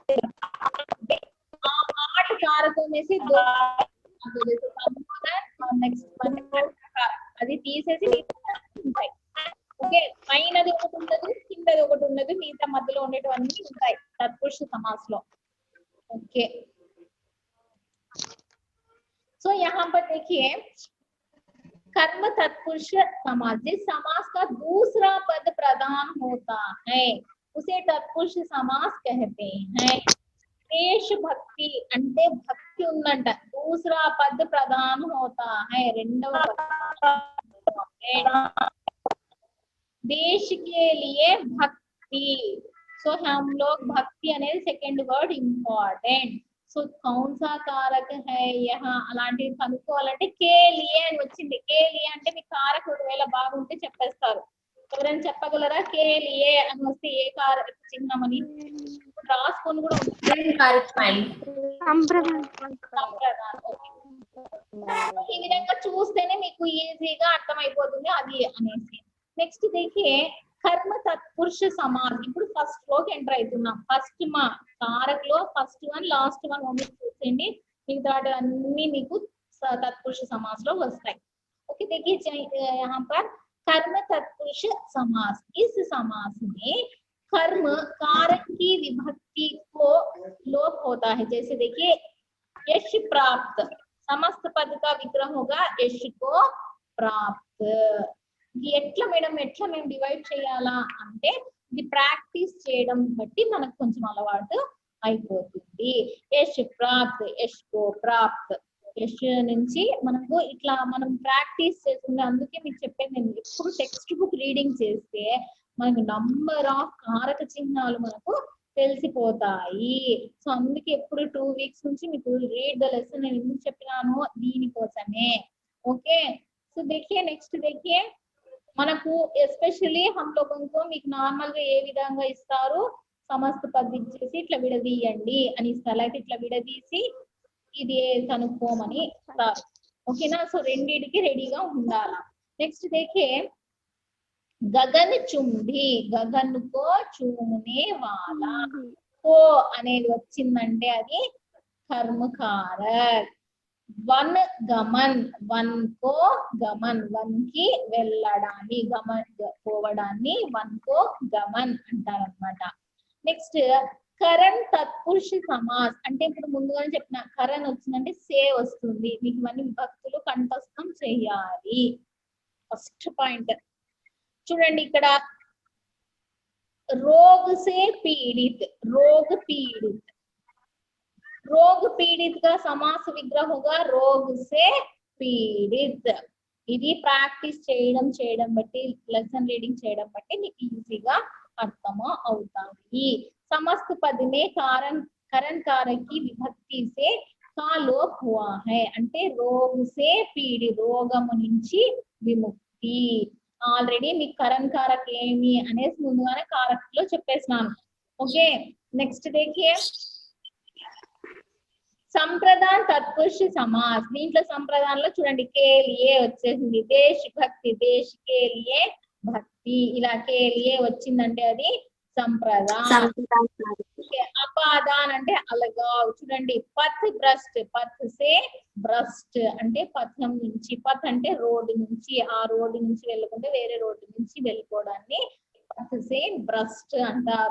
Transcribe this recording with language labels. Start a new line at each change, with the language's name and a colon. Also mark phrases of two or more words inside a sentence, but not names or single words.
Telugu: ఆ 8 కారకం వేసి సంబోధన నెక్స్ట్ అది తీసేసి ఉంటాయి ఓకే పైనది ఒకటి ఉండదు కిందది ఒకటి ఉండదు మిగతా మధ్యలో ఉండేటివన్నీ ఉంటాయి
Hindi: तत्पुरुष समास
Telugu: లో ओके
Hindi: सो यहाँ पर देखिए कर्म तत्पुरुष समास जिस समास का दूसरा पद प्रधान होता है उसे तत्पुरुष समास कहते हैं देश भक्ति अंटे भक्ति उन्नंट दूसरा पद प्रधान होता है రెండవ देश के लिए भक्ति सो हम लोग भक्ति
Telugu: అనేది
English: second word important
Telugu: సో
Hindi: कौन सा कारक है यहाँ
Telugu: అలాంటి కనుక్కోవాలంటే
Hindi: के लिए
Telugu: అని వచ్చింది
Hindi: के लिए
Telugu: అంటే మీ కారక ఒకవేళ బాగుంటే చెప్పేస్తారు ఎవరైనా చెప్పగలరా
Hindi: के लिए
Telugu: అని వస్తే ఏ కారక చిహ్నం అని రాసుకొని కూడా ఈ విధంగా చూస్తేనే మీకు ఈజీగా అర్థమైపోతుంది అది అనేసి నెక్స్ట్ देखिए
Hindi: कर्म तत्पुरुष समास
Telugu: ఇప్పుడు ఫస్ట్ లోకి ఎంటర్ అవుతున్నాం ఫస్ట్ మా కారక్ లో
English: first one last one only
Telugu: చూసేయండి మిగతా అన్ని మీకు
Hindi: तत्पुरुष समास
Telugu: లో వస్తాయి
Hindi: ओके देखिए यहाँ पर कर्म तत्पुरुष समास इस समास में कर्म कारक की विभक्ति को लोप होता है जैसे देखिए यश प्राप्त समस्त पद का विग्रह होगा यश को प्राप्त
Telugu: ఎట్లా మేడం ఎట్లా మేము డివైడ్ చేయాలా అంటే ఇది ప్రాక్టీస్ చేయడం బట్టి మనకు కొంచెం అలవాటు అయిపోతుంది
Hindi: यश प्राप्त यश को प्राप्त
Telugu: యశ్ నుంచి మనకు ఇట్లా మనం ప్రాక్టీస్ చేసుకుంటే, అందుకే మీకు చెప్పేది నేను ఎప్పుడు
English: textbook reading
Telugu: చేస్తే మనకు
English: number of
Telugu: కారక చిహ్నాలు మనకు తెలిసిపోతాయి. సో అందుకే ఎప్పుడు 2 వీక్స్ నుంచి మీకు
English: read the lesson
Telugu: నేను ఎందుకు చెప్పినాను, దీనికోసమే.
English: Okay, so
Telugu: देखिए నెక్స్ట్ देखिए మనకు ఎస్పెషల్లీ
Hindi: हम लोगों को
Telugu: మీకు నార్మల్ గా ఏ విధంగా ఇస్తారు,
Hindi: समस्त पद
Telugu: ఇచ్చేసి ఇట్లా విడదీయండి అని ఇస్తారు, అయితే ఇట్లా విడదీసి ఇది కనుక్కోమని ఇస్తారు. ఓకేనా, సో రెండిటికి రెడీగా ఉండాలా. నెక్స్ట్ देखिए
Hindi: गगन चुंबी, गगन को छूने वाला,
Telugu: కో అనేది వచ్చిందంటే అది కర్మకారక్.
Hindi: वन गमन, वन को गमन,
Telugu: వన్ కి వెళ్ళడాన్ని, గమన్ పోవడాన్ని
Hindi: वन को गमन
Telugu: అంటారన్నమాట. నెక్స్ట్
Hindi: करण तत्पुरुष समास
Telugu: అంటే ఇప్పుడు ముందుగానే చెప్పిన కరణ్ వచ్చిందంటే సే వస్తుంది, మీకు ఇవన్నీ విభక్తులు కంఠస్థం చేయాలి.
English: first point
Telugu: చూడండి, ఇక్కడ
Hindi: रोग से पीड़ित, रोग पीड़ित, रोग पीड़ित का समास विग्रह होगा रोग से पीड़ित.
Telugu: ఇది ప్రాక్టీస్ చేయడం బట్టి, లెసన్ రీడింగ్ చేయడం బట్టి మీకు ఈజీగా అర్థం అవుతాయి.
Hindi: समस्त पद में करण कारक की विभक्ति से का लोप हुआ है अंटे रोग से पीड़ि,
Telugu: రోగము నుంచి విముక్తి. ఆల్రెడీ మీకు
Hindi: करण कारक
Telugu: ఏమి అనేసి ముందుగానే కారక్ లో చెప్పేసినాను.
English: Okay, next
Hindi: देखिए संप्रदान तत्पुरुष समास.
Telugu: దీంట్లో సంప్రదానంలో చూడండి
Hindi: के लिए
Telugu: వచ్చేసింది,
Hindi: देश भक्ति, देश के लिए भक्ति,
Telugu: ఇలా
Hindi: के लिए
Telugu: వచ్చిందంటే అది సంప్రదాన్. అపాదాన్ అంటే అలగావ్. చూడండి
Hindi: पथ भ्रष्ट, पथ से भ्रष्ट
Telugu: అంటే పథం నుంచి, పథ్ అంటే రోడ్డు నుంచి, ఆ రోడ్డు నుంచి వెళ్ళకుంటే వేరే రోడ్డు నుంచి వెళ్ళిపోవడాన్ని
Hindi: पथ से भ्रष्ट
Telugu: అంటారు.